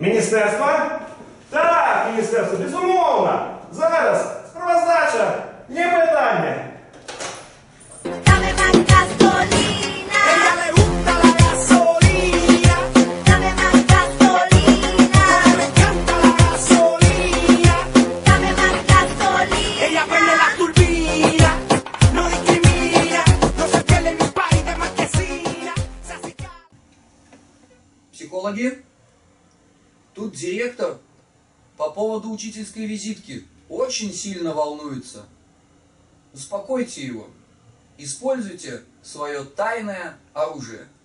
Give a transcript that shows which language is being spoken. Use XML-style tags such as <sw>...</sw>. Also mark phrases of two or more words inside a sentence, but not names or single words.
<uk>міністерства? Так, міністерство, безумовно. Зараз справоздача, не питання.</uk> <es>Dame más gasolina. Ella le gusta la gasolina. Dame más gasolina. Me encanta la gasolina. Dame más gasolina. Ella prende la turbina. No discrimina. No se pierde en mi país de marquesina.</es> <ru>Психологи? Тут директор по поводу учительской визитки очень сильно волнуется. Успокойте его. Используйте свое тайное оружие.</ru>